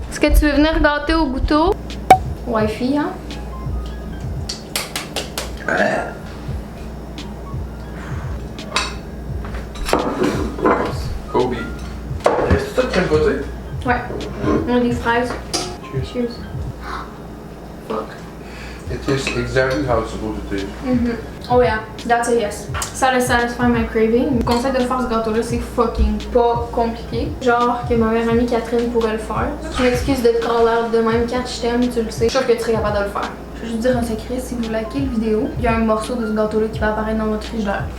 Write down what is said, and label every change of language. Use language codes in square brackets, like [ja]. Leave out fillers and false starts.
[fr] Est-ce que tu veux venir gâter au gâteau? Wi-Fi, hein? Kobe. Est-ce que tu as de crème fouettée? Ouais. On a des fraises. Cheers. Fuck. [en] It tastes exactly how it's supposed to taste. Oh yeah, that's a yes. [fr] Ça le [en] satisfy my craving. [fr] Le conseil de faire ce gâteau-là, c'est fucking pas compliqué. Genre que ma meilleure amie Catherine pourrait le faire. Je m'excuse de te call out de même quand je t'aime, tu le sais. Je suis sûre que tu serais capable de le faire. Je vais juste dire un secret, si vous likez la vidéo, il y a un morceau de ce gâteau-là qui va apparaître dans votre frigidaire.